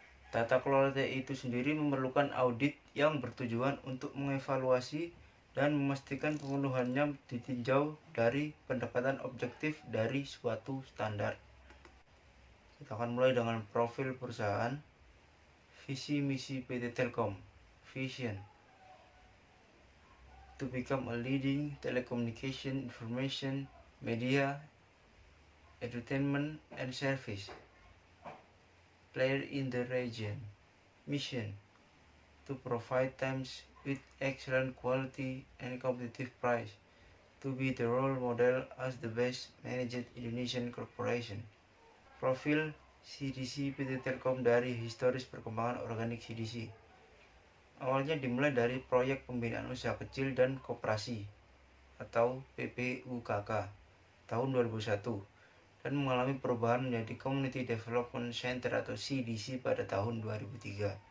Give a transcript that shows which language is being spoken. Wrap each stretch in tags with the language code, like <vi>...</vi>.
<id>Tata kelola TI itu sendiri memerlukan audit yang bertujuan untuk mengevaluasi dan memastikan pemenuhannya ditinjau dari pendekatan objektif dari suatu standar. Kita akan mulai dengan profil perusahaan. Visi misi PT Telkom.</id> <en>Vision: to become a leading telecommunication, information, media, entertainment, and service player in the region. Mission: to provide times with excellent quality and competitive price, to be the role model as the best managed Indonesian corporation.</en> <id>Profil CDC PT Telkom dari historis perkembangan organik CDC. Awalnya dimulai dari proyek pembinaan usaha kecil dan koperasi atau PPUKK tahun 2001 dan mengalami perubahan menjadi Community Development Center atau CDC pada tahun 2003.</id>